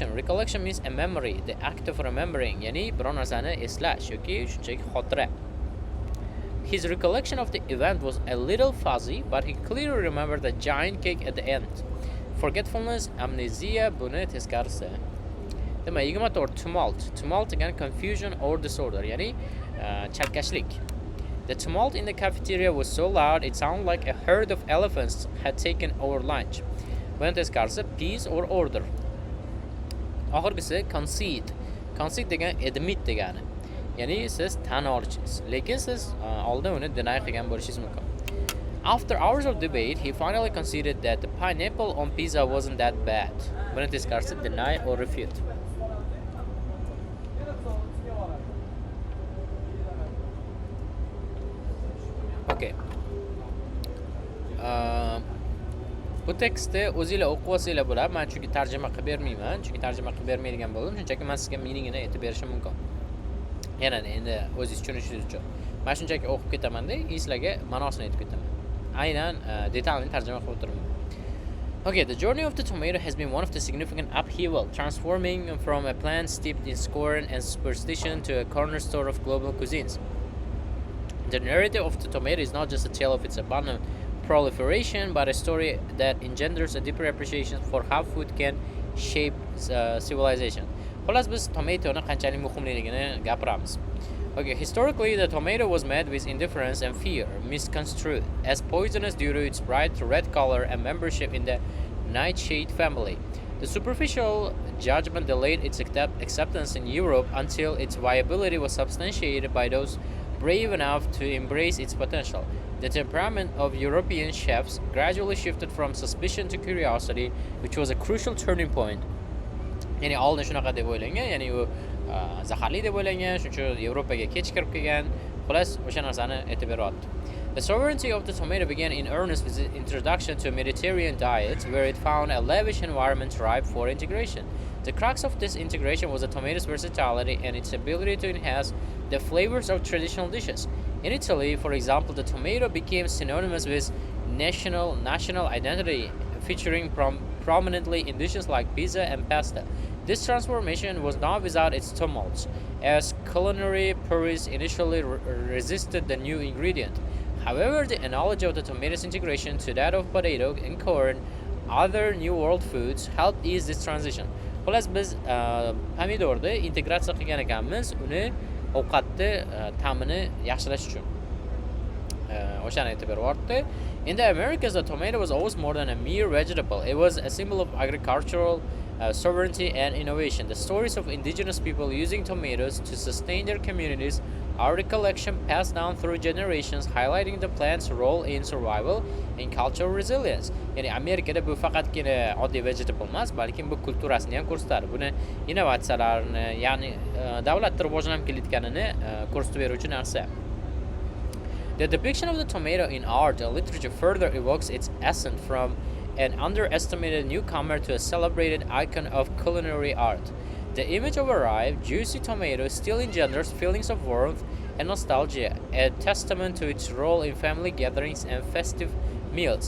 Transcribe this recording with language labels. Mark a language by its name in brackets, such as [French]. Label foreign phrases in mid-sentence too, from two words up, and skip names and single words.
[English] Recollection means a memory, the act of remembering, [Uzbek] ya'ni biror narsani eslash yoki shunchaki xotira. [English] His recollection of the event was a little fuzzy, but he clearly remembered the giant cake at the end. Forgetfulness, amnesia, [Uzbek] buni teskarisi. Demak, 24. Tumult. Tumult degani [English] confusion or disorder, [Uzbek] ya'ni chalkashlik. [English] The tumult in the cafeteria was so loud it sounded like a herd of elephants had taken over lunch. [Uzbek] Buni teskarisi [English] peace or order. [Uzbek] Oxirgisi conceit. Conceit degani admit degani. ya'ni siz tan olishingiz, lekin siz oldin uni deny qilgan bo'lishingiz mumkin. [English] After hours of debate, he finally conceded that the pineapple on pizza wasn't that bad. [Uzbek] Buni teskarisi [English] deny or refute. [Uzbek] Okay. Bu tekstni o'zingizlar o'qib olsanglar bo'ladi. Men chunki tarjima qilib bermayman. Chunki tarjima qilib bermaydigan bo'ldim. Shunchaki men sizga meaningini aytib berishim mumkin. Yana endi o'zingiz tushunishingiz uchun. Men shunchaki o'qib ketaman-da, sizlarga ma'nosini aytib ketaman. Aynan detalni tarjima qilib o'tiraman. [English] Okay, the journey of the tomato has been one of the significant upheaval, transforming from a plant steeped in scorn and superstition to a cornerstone of global cuisines. The narrative of the tomato is not just a tale of its abundant proliferation, but a story that engenders a deeper appreciation for how food can shape civilization. [Uzbek] Xullas biz tomatoni qanchalik muhimligini gapiramiz. [English] Okay, historically the tomato was met with indifference and fear, misconstrued as poisonous due to its bright red color and membership in the nightshade family. The superficial judgment delayed its acceptance in Europe until its viability was substantiated by those brave enough to embrace its potential. The temperament of European chefs gradually shifted from suspicion to curiosity, which was a crucial turning point. [Uzbek] Ya'ni oldin shunaqa deb o'ylangan, ya'ni u zaharli deb o'ylangan, shuning uchun Yevropaga kech kirib kelgan. Xullas, o'sha narsani aytib beryapti. [English] The sovereignty of the tomato began in earnest with its introduction to a Mediterranean diet, where it found a lavish environment ripe for integration. The crux of this integration was the tomato's versatility and its ability to enhance the flavors of traditional dishes. In Italy, for example, the tomato became synonymous with national identity, featuring prominently in dishes like pizza and pasta. This transformation was not without its tumults, as culinary purists initially resisted the new ingredient. However, the analogy of the tomato's integration to that of potato and corn, other New World foods, helped ease this transition. [Uzbek] Xullas, biz pomidorni integratsiya qilgan ekanmiz, uni ovqatni ta'mini yaxshilash uchun. O'shani aytib beryapti. [English] In the Americas, the tomato was always more than a mere vegetable. It was a symbol of agricultural sovereignty and innovation. The stories of indigenous people using tomatoes to sustain their communities are a collection passed down through generations, highlighting the plant's role in survival and cultural resilience. [Uzbek] Ya'ni Amerikada bu faqatgina oddiy vegetable emas, balki bu kulturasini ham ko'rsatadi. Buni innovatsiyalarni, ya'ni davlat rivojlanib kelayotganini ko'rsatib beruvchi narsa. [English] The depiction of the tomato in art and literature further evokes its essence from an underestimated newcomer to a celebrated icon of culinary art. The image of a ripe, juicy tomato still engenders feelings of warmth and nostalgia, a testament to its role in family gatherings and festive meals.